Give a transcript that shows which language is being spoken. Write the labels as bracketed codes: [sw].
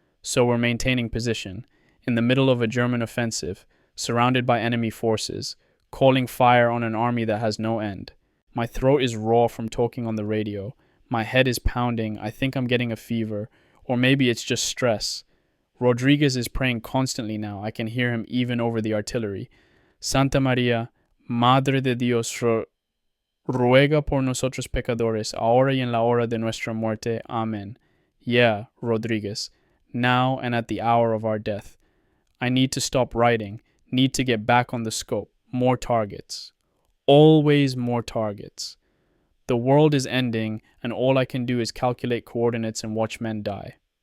[en] So we're maintaining position. In the middle of a German offensive, surrounded by enemy forces, calling fire on an army that has no end. My throat is raw from talking on the radio. My head is pounding. I think I'm getting a fever. Or maybe it's just stress. Rodriguez is praying constantly now. I can hear him even over the artillery. [es] Santa Maria, Madre de Dios, ruega por nosotros pecadores, ahora y en la hora de nuestra muerte. [en] Amen. Yeah, Rodriguez. Now and at the hour of our death. I need to stop writing. Need to get back on the scope. More targets. Always more targets. The world is ending, and all I can do is calculate coordinates and watch men die.